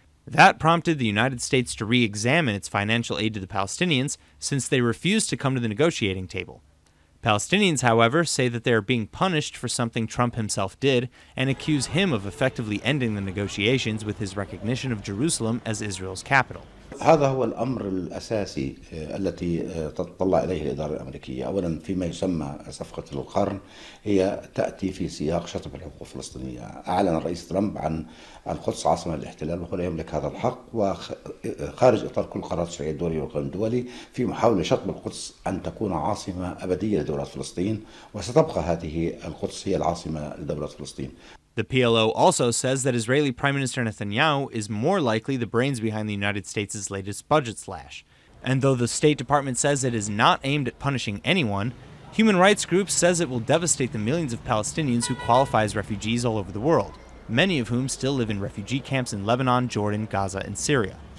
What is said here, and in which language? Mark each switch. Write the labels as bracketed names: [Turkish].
[English] That prompted the United States to re-examine its financial aid to the Palestinians, since they refused to come to the negotiating table. Palestinians, however, say that they are being punished for something Trump himself did and accuse him of effectively ending the negotiations with his recognition of Jerusalem as Israel's capital. [Arabic] هذا هو الأمر الأساسي التي تتطلع إليه الإدارة الأمريكية. أولا فيما يسمى صفقة القرن هي تأتي في سياق شطب الحقوق الفلسطينية. أعلن الرئيس ترامب عن القدس عاصمة للاحتلال وهو لا يملك هذا الحق، وخارج إطار كل قرارات الشرعية الدولية والقانون الدولي في محاولة شطب القدس أن تكون عاصمة أبدية لدولة فلسطين، وستبقى هذه القدس هي العاصمة لدولة فلسطين. [English] The PLO also says that Israeli Prime Minister Netanyahu is more likely the brains behind the United States' latest budget slash. And though the State Department says it is not aimed at punishing anyone, human rights groups says it will devastate the millions of Palestinians who qualify as refugees all over the world, many of whom still live in refugee camps in Lebanon, Jordan, Gaza, and Syria.